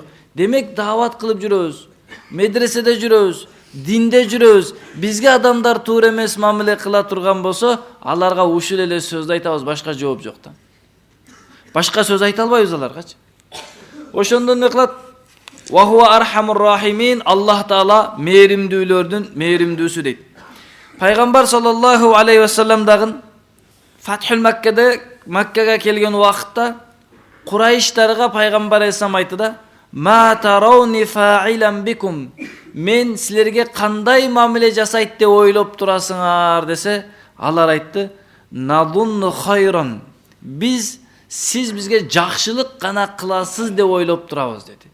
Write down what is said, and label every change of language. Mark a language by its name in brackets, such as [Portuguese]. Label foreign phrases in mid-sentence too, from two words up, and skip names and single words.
[Kyrgyz] Демек даават кылып жүрөбүз, медреседе жүрөбүз, динде жүрөбүз. Бизге адамдар туура эмес мамиле кыла турган болсо, аларга ушул эле сөздү айтабыз, башка жооп жок да. Башка сөз айта албайбыз аларгачы. Ошондон эмне кылат? [Arabic] وهو أرحم الراحمين, [Kyrgyz] Аллах таала мээримдүүлөрдүн мээримдүүсү дейт. Пайгамбар [Arabic] صلى الله عليه وسلم [Kyrgyz] дагы Фатхул Маккага келген убакытта Курайштарга пайгамбар алейхиссалам айтты да: [Arabic] "ما ترون أني فاعل بكم", [Kyrgyz] мен силерге кандай мамиле жасайт деп ойлоп турасыңар десе, алар айтты: [Arabic] "نظن خيرا", [Kyrgyz] биз сиз бизге жакшылык гана кыласыз деп ойлоп турабыз деди.